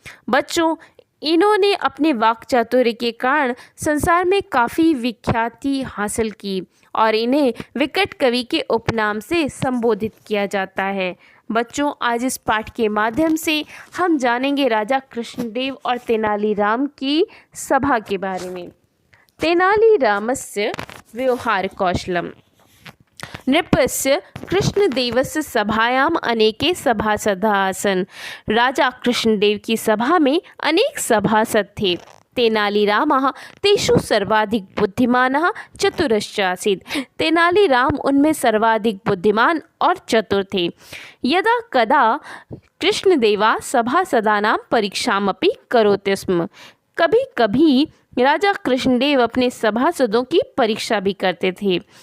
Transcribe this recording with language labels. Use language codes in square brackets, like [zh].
[hi] बच्चों, इन्होंने अपने वाक चातुर्य के कारण संसार में काफ़ी विख्याति हासिल की और इन्हें विकट कवि के उपनाम से संबोधित किया जाता है। बच्चों, आज इस पाठ के माध्यम से हम जानेंगे राजा कृष्णदेव और तेनालीराम की सभा के बारे में। [sa] तेनालीरामस्य व्यवहार कौशलम। नृपस्य कृष्णदेवस्य सभायाम अनेके सभासदाः आसन्। [hi] राजा कृष्णदेव की सभा में अनेक सभासद थे। [sa] तेनालीरामः तेषु सर्वाधिक बुद्धिमानः चतुरश्च आसीत्। [hi] तेनालीराम उनमें सर्वाधिक बुद्धिमान और चतुर थे। [sa] यदा कदा कृष्णदेवा सभासदानां परीक्षामपि करोति स्म। [hi] कभी कभी राजा कृष्णदेव अपने सभासदों की परीक्षा भी करते थे।